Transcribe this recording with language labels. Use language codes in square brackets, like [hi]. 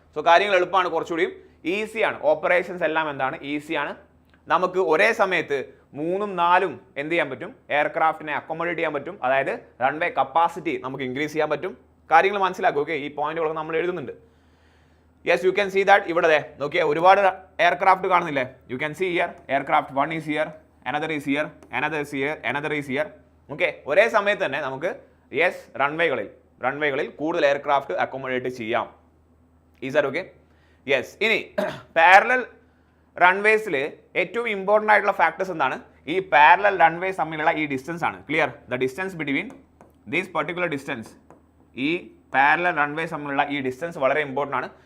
[ml] So കാര്യങ്ങൾ എളുപ്പമാണ്, കുറച്ചുകൂടിയും ഈസിയാണ്. ഓപ്പറേഷൻസ് എല്ലാം എന്താണ്? ഈസിയാണ്. നമുക്ക് ഒരേ സമയത്ത് 3ഉം 4ഉം എന്ത് ചെയ്യാൻ പറ്റും? എയർക്രാഫ്റ്റിനെ അക്കോമഡേറ്റ് ചെയ്യാൻ പറ്റും. അതായത് റൺവേ കപ്പാസിറ്റി നമുക്ക് ഇൻക്രീസ് ചെയ്യാൻ പറ്റും. കാര്യങ്ങൾ മനസ്സിലാക്കും. ഓക്കെ, ഈ പോയിന്റുകളൊക്കെ നമ്മൾ എഴുതുന്നുണ്ട്. Yes, [en] You can see that. [ml] ഇവിടെ നോക്കിയാൽ ഒരുപാട് എയർക്രാഫ്റ്റ് കാണുന്നില്ലേ? [en] You can see here aircraft 1 is here, another is here, another is here, another is here. [ml] Okay, ഒരേ സമയത്ത് തന്നെ നമുക്ക് യെസ് റൺവേകളിൽ കൂടുതൽ എയർക്രാഫ്റ്റ് അക്കോമഡേറ്റ് ചെയ്യാം. [en] Is that okay? [ml] യെസ്. ഇനി പാരലൽ റൺവേസിൽ ഏറ്റവും ഇമ്പോർട്ടൻ്റ് ആയിട്ടുള്ള ഫാക്ടേഴ്സ് എന്താണ്? ഈ പാരലൽ റൺവേസ് തമ്മിലുള്ള ഈ ഡിസ്റ്റൻസ് ആണ്. Clear? [en] the distance between these particular distance, [ml] ഈ പാരലൽ റൺവേസ് തമ്മിലുള്ള ഈ ഡിസ്റ്റൻസ് വളരെ ഇമ്പോർട്ടൻ്റ് ആണ്.